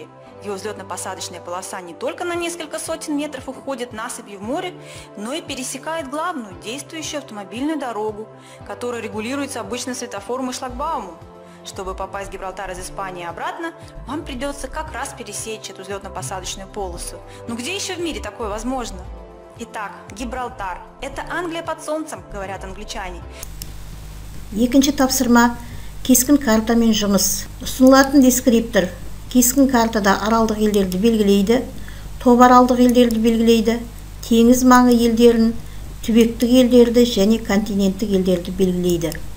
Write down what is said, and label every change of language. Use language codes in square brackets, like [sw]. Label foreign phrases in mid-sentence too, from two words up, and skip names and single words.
[ru] Его взлетно-посадочная полоса не только на несколько сотен метров уходит насыпью в море, но и пересекает главную действующую автомобильную дорогу, которая регулируется обычно светофором и шлагбаумом. Чтобы попасть в Гибралтар из Испании и обратно, вам придется как раз пересечь эту взлетно-посадочную полосу. Но где еще в мире такое возможно? Итак, Гибралтар – это Англия под солнцем, говорят англичане. [kk] Екінші тапсырма кескін картамен жұмыс. Ұсынылатын дескриптор кескін картада аралдық елдерді белгілейді, тобаралдық елдерді белгілейді, теңіз маңы елдерін, түбектік елдерді және континенттік елдерді белгілейді.